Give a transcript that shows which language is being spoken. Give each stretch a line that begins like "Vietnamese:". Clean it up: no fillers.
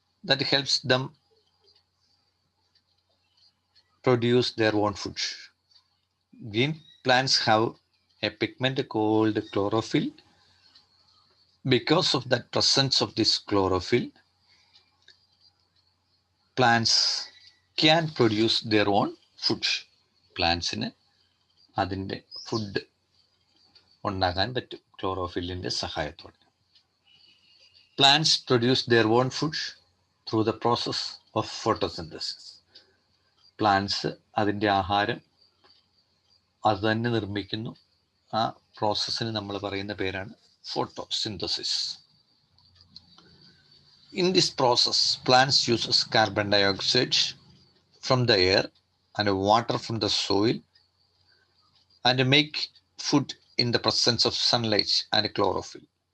English: That helps them produce their own food. Green plants have a pigment called chlorophyll. Because of the presence of this chlorophyll, plants can produce their own food.
Malayalam: പ്ലാന്റ്സിന് അതിൻ്റെ food ഉണ്ടാക്കാൻ പറ്റും ക്ലോറോഫില്ലിൻ്റെ സഹായത്തോടെ.
English: Plants produce their own food through the process of photosynthesis.
Malayalam: Plants അതിൻ്റെ ആഹാരം അത് തന്നെ നിർമ്മിക്കുന്നു. ആ പ്രോസസ്സിന് നമ്മൾ പറയുന്ന പേരാണ് photosynthesis.
English: In this process plants uses carbon dioxide from the air and water from the soil and make food in the presence of sunlight and chlorophyll.